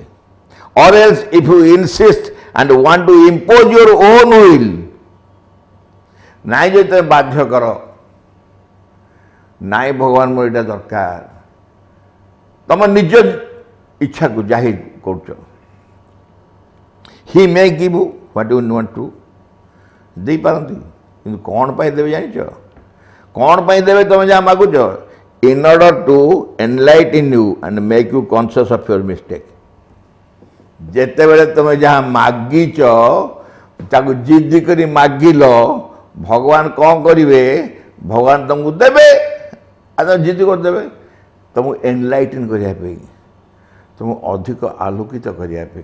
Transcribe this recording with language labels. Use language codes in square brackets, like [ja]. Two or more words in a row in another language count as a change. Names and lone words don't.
[en] or else if you insist and want to impose your own will, [or] ନାଇଁ ଯଦି ତୁମେ ବାଧ୍ୟ କର, ନାଇଁ ଭଗବାନ ମୋର ଏଇଟା ଦରକାର, ତୁମ ନିଜ ଇଚ୍ଛାକୁ ଜାହିର କରୁଛ। [en] he may give you what you want to, ଦେଇପାରନ୍ତି। [or] କିନ୍ତୁ କ'ଣ ପାଇଁ ଦେବେ ଜାଣିଛ? କ'ଣ ପାଇଁ ଦେବେ ତୁମେ ଯାହା ମାଗୁଛ? [en] in order to enlighten you and make you conscious of your mistake. [or] ଯେତେବେଳେ ତୁମେ ଯାହା ମାଗିଛ, ତାକୁ ଜିଦ୍ କରି ମାଗିଲ, ଭଗବାନ କ'ଣ କରିବେ? ଭଗବାନ ତୁମକୁ ଦେବେ। ଆଉ ତୁମେ ଜିଦ୍ କରିଦେବେ ତୁମକୁ ଏନଲାଇଟନ୍ କରିବା ପାଇଁ, ତୁମକୁ ଅଧିକ ଆଲୋକିତ କରିବା ପାଇଁ।